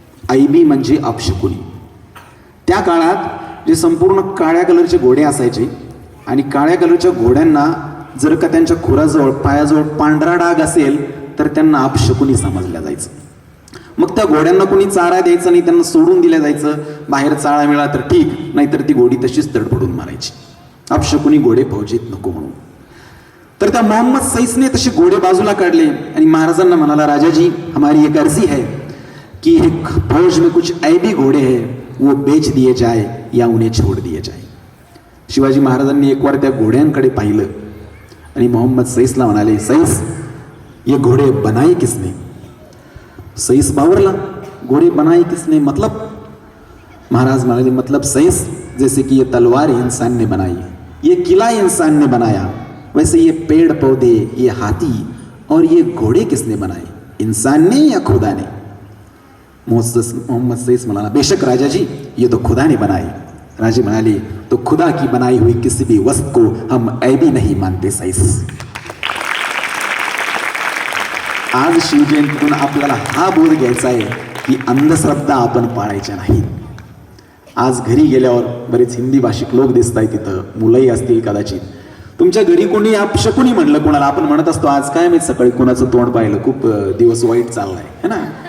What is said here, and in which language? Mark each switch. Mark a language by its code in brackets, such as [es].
[mr] AB म्हणजे अपशकुनी. त्या काळात जे संपूर्ण काळ्या कलरचे घोडे असायचे आणि काळ्या कलरच्या घोड्यांना जर का त्यांच्या खुराजवळ पायाजवळ पांढरा डाग असेल तर त्यांना अपशकुनी समजल्या जायचं. मग त्या घोड्यांना कोणी चारा द्यायचा नाही, त्यांना सोडून दिल्या जायचं. बाहेर चारा मिळाला तर ठीक, नाहीतर ती घोडी तशीच तडफडून मारायची. अपशकुनी घोडे फौजीत नको म्हणून. तर त्या मोहम्मद सईसने तसे घोडे बाजूला काढले आणि महाराजांना म्हणाला, [hi] राजाजी हमारी एक अर्जी है कि फौज में कुछ ऐबी घोड़े हैं, वो बेच दिए जाए या उन्हें छोड़ दिए जाए. [mr] शिवाजी महाराजांनी [hi] एक बार [mr] त्या घोड्यांकडे पाहिलं आणि मोहम्मद सईसला म्हणाले, सईस [hi] ये घोड़े बनाए किसने? [mr] सईस बावरला, [hi] घोड़े बनाए किसने मतलब? [mr] महाराज म्हणाले, [hi] मतलब सईस जैसे कि ये तलवार इंसान ने बनाई, ये किला इंसान ने बनाया, वैसे ये पेड़ पौधे, ये हाथी और ये घोड़े किसने बनाए, इंसान ने या खुदा ने? मोहम्मद सईस [mr] म्हणाला, [hi] बेशक राजाजी, ये तो खुदा ने बनाए. [mr] राजे म्हणाले, [hi] तो खुदा की बनाई हुई किसी भी वस्तु को हम ऐबी नहीं मानते सईस. [mr] आज शिवजयंतीतून आपल्याला हा बोध घ्यायचा आहे की अंधश्रद्धा आपण पाळायच्या नाही. आज घरी गेल्यावर बरेच हिंदी भाषिक लोक दिसत आहेत, तिथं मुलंही असतील कदाचित. तुमच्या घरी कोणी अपशकुनी म्हणलं कोणाला, आपण म्हणत असतो आज काय माहित सकाळी कोणाचं तोंड पाहिलं, खूप दिवस वाईट चाललाय [hi] है ना.